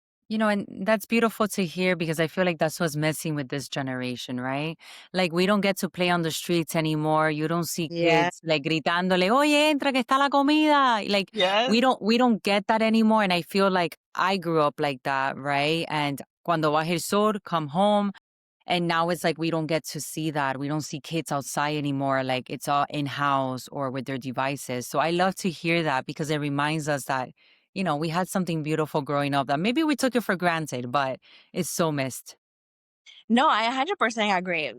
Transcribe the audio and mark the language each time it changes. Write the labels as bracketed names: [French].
[English] And that's beautiful to hear because I feel like that's what's missing with this generation, right? Like we don't get to play on the streets anymore. You don't see Yeah. kids like [Spanish] gritándole, "Oye, entra que está la comida." [English] Like Yes. we don't get that anymore. And I feel like I grew up like that, right? And [Spanish] cuando baje el sol, [English] come home. And now it's like we don't get to see that. We don't see kids outside anymore. Like it's all in-house or with their devices. So I love to hear that because it reminds us that we had something beautiful growing up that maybe we took it for granted, but it's so missed. No, I 100% agree.